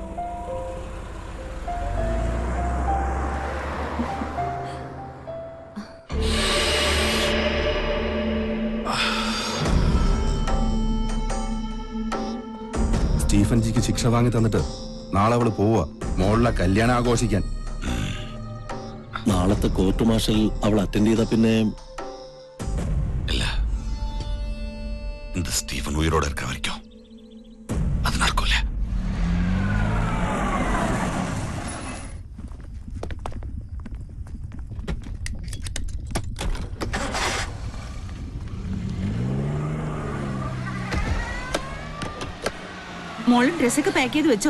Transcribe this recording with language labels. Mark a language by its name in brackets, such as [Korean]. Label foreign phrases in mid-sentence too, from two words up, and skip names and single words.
[Malayalam] സ്റ്റീഫൻജിക്ക് ശിക്ഷ വാങ്ങി തന്നിട്ട് നാളെ അവള് പോവാ മോളിലെ കല്യാണം ആഘോഷിക്കാൻ. നാളത്തെ [English] court martial [Malayalam] അവൾ അറ്റൻഡ് ചെയ്ത പിന്നെ [Tamil] இல்ல இந்த ஸ்டீஃபன் உயிரோட இருக்க வரைக்கும் அது நடக்கும்ல. [Malayalam] മോളും ഡ്രസ്സൊക്കെ പാക്ക് ചെയ്ത് വെച്ചോ?